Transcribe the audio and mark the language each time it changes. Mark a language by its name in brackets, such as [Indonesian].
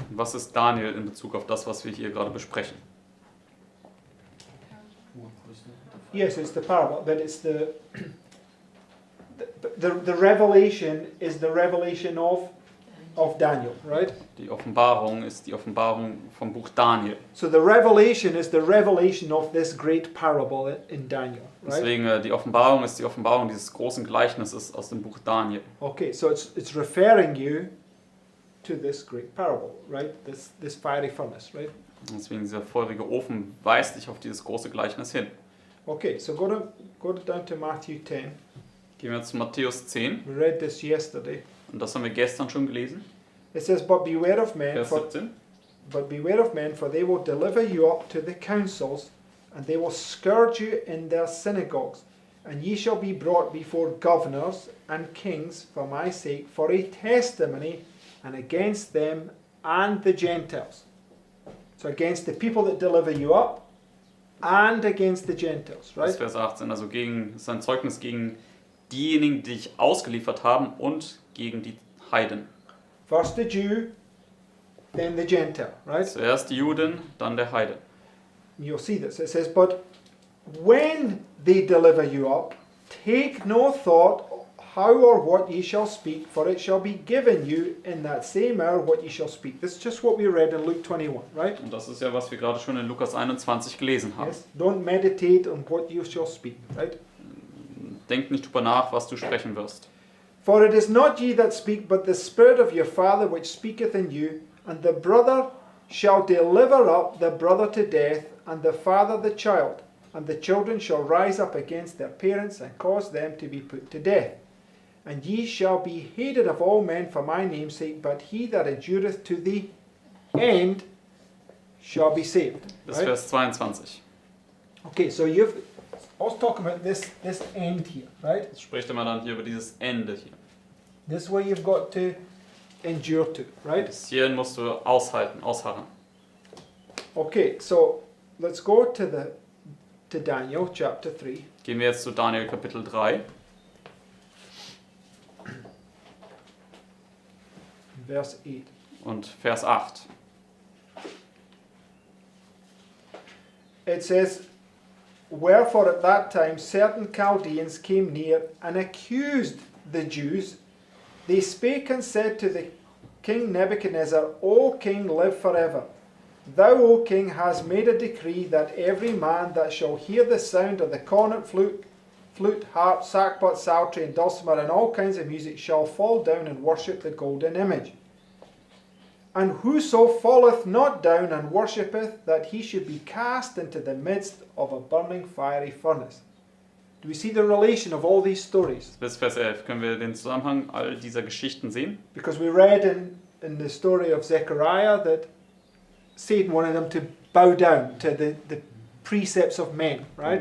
[German] Was ist Daniel in Bezug auf das, was wir hier gerade besprechen? [English] Yes, it's the parable, but it's the revelation is the revelation of of Daniel, right? [German] Die Offenbarung ist die Offenbarung vom Buch Daniel. [English] So the revelation is the revelation of this great parable in Daniel, right? [German] Deswegen die Offenbarung ist die Offenbarung dieses großen Gleichnisses aus dem Buch Daniel. [English] Okay, so it's referring you to this great parable, right? This fiery furnace, right? [German] Deswegen dieser feurige Ofen weist dich auf dieses große Gleichnis hin. [English] Okay, so go down to Matthew 10. [German] Gehen wir zu Matthäus 10. [English] We read this yesterday. [German] Und das haben wir gestern schon gelesen. [English] It says, But beware of men, [German] Vers 17. [English] for they will deliver you up to the councils, and they will scourge you in their synagogues, and ye shall be brought before governors and kings for my sake, for a testimony, and against them and the Gentiles. So against the people that deliver you up, and against the Gentiles, [German] Das [English] right? [German] ist Vers 18. Also ist ein Zeugnis gegen diejenigen, die dich ausgeliefert haben und gegen die Heiden. [English] First the Jew, then the Gentile, right? [German] Zuerst die Juden, dann der Heide. [English] You'll see this. It says, But when they deliver you up, take no thought how or what ye shall speak, for it shall be given you in that same hour what ye shall speak. This is just what we read in Luke 21, right? [German] Und das ist ja, was wir gerade schon in Lukas 21 gelesen haben. [English] Yes. Don't meditate on what you shall speak, right? [German] Denk nicht drüber nach, was du sprechen wirst. [English] For it is not ye that speak, but the Spirit of your Father which speaketh in you, and the brother shall deliver up the brother to death, and the father the child, and the children shall rise up against their parents, and cause them to be put to death. And ye shall be hated of all men for my name's sake, but he that endureth to the end shall be saved. [German] Bis [English] Right? [German] Vers 22. [English] Okay, so you've also talking about this end here, right? [German] Jetzt spricht er mal dann hier über dieses Ende hier. [English] This is where you've got to endure to, right? [German] Bis hierhin musst du aushalten, ausharren. [English] Okay, so let's go to Daniel chapter 3. [German] Gehen wir jetzt zu Daniel Kapitel 3. [English] Verse 8. [German] Und Vers 8. [English] It says, Wherefore at that time certain Chaldeans came near and accused the Jews. They spake and said to the king Nebuchadnezzar, O king, live forever. Thou, O king, hast made a decree that every man that shall hear the sound of the cornet, flute, harp, sackbut, psaltery, and dulcimer, and all kinds of music, shall fall down and worship the golden image. And whoso falleth not down and worshippeth, that he should be cast into the midst of a burning fiery furnace. Do we see the relation of all these stories? [German] Bis Vers 11 können wir den Zusammenhang all dieser Geschichten sehen. [English] Because we read in the story of Zechariah that Satan wanted them to bow down to the precepts of men, right?